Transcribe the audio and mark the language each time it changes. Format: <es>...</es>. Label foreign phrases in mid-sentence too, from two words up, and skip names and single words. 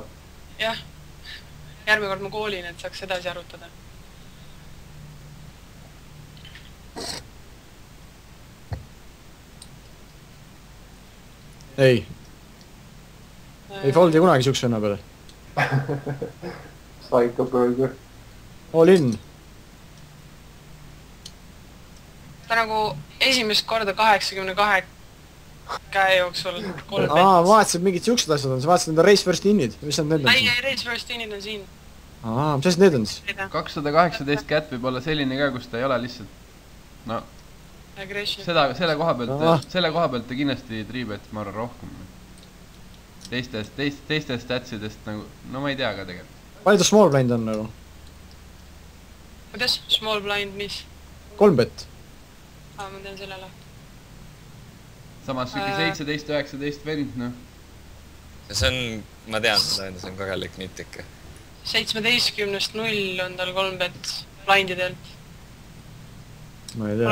<et>Jah. Järgmine kord ma koolin, et saaks edasi arutada. Ei foldi kunagi siukse venna peale. Psycho burger.</et> <en>All in.</en> <et>Ta nagu esimest korda 82 käe jooksul 3 ma vaatasin, mingid siuksed asjad on, sa vaatasid enda</et> <en>race first</en> <et>in'id, mis need on siin? Ei,</et> <en>race first</en> <et>in'id on siin. Mis asjad need on siis? 218 kätt võib olla selline ka, kus ta ei ole lihtsalt no selle koha pealt ta kindlasti triibet ma arvan rohkem teistest statsidest nagu, no ma ei tea ka tegelikult. Palju ta</et> <en>small blind</en> <et>on nagu? Kuidas?</et> <en>Small blind</en> <et>mis? 3 bet. Ma tean selle lahti. Samas siuke 17-19 vend, noh. See on, ma tean seda, see on korralik nitt ikka. 17-st 0 on tal 3 bet blindidelt. Ma ei tea.</et>